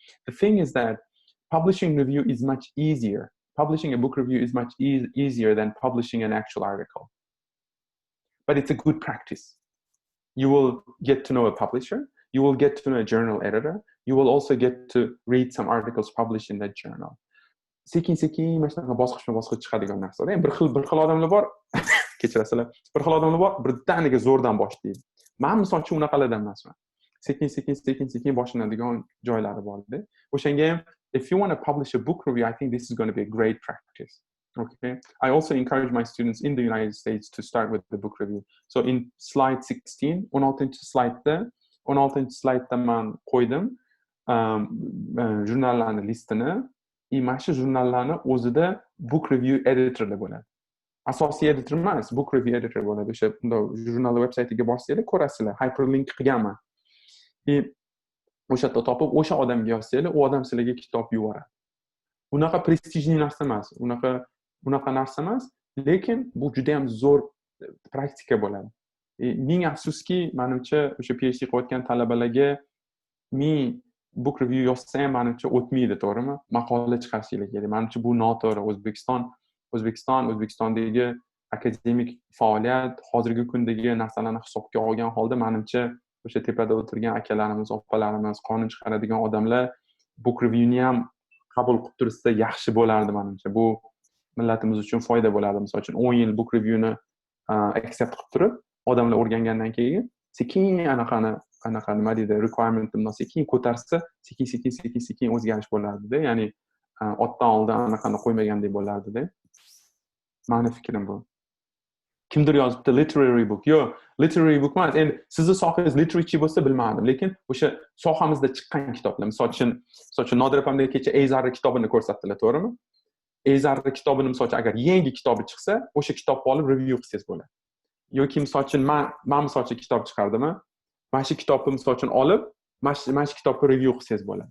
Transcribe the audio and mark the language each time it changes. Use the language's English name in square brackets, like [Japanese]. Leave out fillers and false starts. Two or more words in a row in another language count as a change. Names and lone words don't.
[English] The thing is that publishing review is much easier. Publishing a book review is much easier than publishing an actual article. But it's a good practice. You will get to know a publisher. You will get to know a journal editor. You will also get to read some articles published in that journal. [Uzbek] Sekin-sekin mana shunaqa bosqichma-bosqich chiqadigan narsalar. Bir xil odamlar bor. Kechirasizlar. Bir xil odamlar bor, birdaniga zo'rdan boshlaydi. Men misol uchun unaqalardan emasman. Sekin-sekin boshlanadigan joylari bor-da. O'shanga ham, [English] if you want to publish a book review, I think this is going to be a great practice. Okay. I also encourage my students in the United States to start with the book review. So in slide 16, [Uzbek] 16 slide'da men qo'ydim jurnallarning listini. Mana shu jurnallarni o'zida [English] book review editorlar [Uzbek] bo'ladi. Asosiy editor emas, [English] book review editor bo'ladi. [Uzbek] O'sha jurnalning veb-saytiga borsanglar ko'rasizlar. Hyperlink qilganman. O'sha yerda topib, o'sha odamga yozsanglar, u odam sizlarga kitob yuboradi. Bunaqa prestijli narsa emas. Unaqa narsa emas, lekin bu juda ham zo'r praktika bo'ladi. Ming afsuski, menimcha o'sha PhD qilayotgan talabalarga [English] book review [Uzbek] yozsa ham menimcha o'tmaydi, to'g'rimi? Maqola chiqarishinglar kerak. Menimcha bu noto'g'ri. O'zbekistondagi akademik faoliyat hozirgi kundagi narsalarni hisobga olgan holda menimcha o'sha tepada o'tirgan akalarimiz, opalarimiz, qonun chiqaradigan odamlar [English] book reviewni [Uzbek] ham qabul qilib tursa yaxshi bo'lardi menimcha. Bu millatimiz uchun foyda bo'lardi. Misol uchun 10 yil [English] book reviewni accept [Uzbek] qilib turib, odamlar o'rgangandan keyin sekin anaqa nima deydi, requirementni sekin ko'tarsa, sekin o'zgarish bo'lardi-da. Ya'ni otdan oldin anaqani qo'ymagandek bo'lardi-da. Meni fikrim bu. Kimdir yozibdi [English] literary book. [Uzbek] Yo'q, [English] literary book [Uzbek] emas. Endi sizni sohangiz literature bo'lsa bilmadim, lekin o'sha sohamizda chiqqan kitoblar, misol uchun Nodir opamga kecha Azarning kitobini ko'rsatdilar, to'g'rimi? Azarning kitobini misol uchun agar yangi kitobi chiqsa, o'sha kitobni olib review qilsangiz bo'ladi. Yoki misol uchun men misol uchun kitob chiqardim. Mana shu kitobni misol uchun olib, mana shu kitobni review qilsangiz bo'ladi.